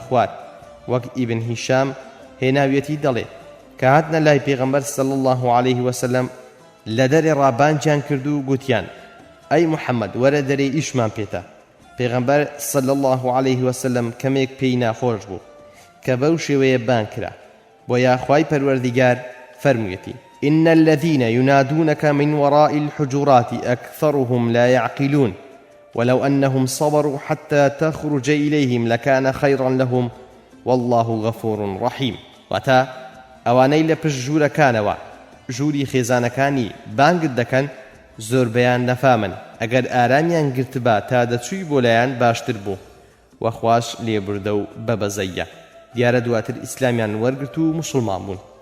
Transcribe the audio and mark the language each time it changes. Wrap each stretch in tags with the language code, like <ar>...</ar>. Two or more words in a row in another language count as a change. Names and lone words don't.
<ckb>خوار وەک ئیبن هیشام هێناویەتی دەڵێ کە هاتنە لای پێغەمبەر</ckb> <ar>صلی الله عليه وسلم</ar> <ckb>لە دەرێ ڕابانجیان کرد و گوتیان ئەی محەممەد وەرە دەرێ ئیشمان پێتە پێغەمبەر</ckb> <ar>صلی الله عليه وسلم</ar> <ckb>کەمێک پێی ناخۆش بوو کە بەو شێوەیە بان کرا بۆ یاخوای پەروەردیگار فەرموویەتی</ckb> <ar>إن الذين ينادونك من وراء الحجرات أكثرهم لا يعقلون ولو أنهم صبروا حتى تخرج إليهم لكان خيرا لهم والله غفور رحيم</ar> <ckb>واتا ئەوانەی لە پشت ژوورەکانەوە ژووری خێزانەکانی بانگت دەکەن زۆربەیان نەفامن ئەگەر ئارامیان گرتبا تا دەچووی بۆ لایەن باشتر بوو وەخواش لێبوردە و بەبەزەیە دیارە دواتر ئیسلامیان وەرگرت و موسڵمان بوون</ckb>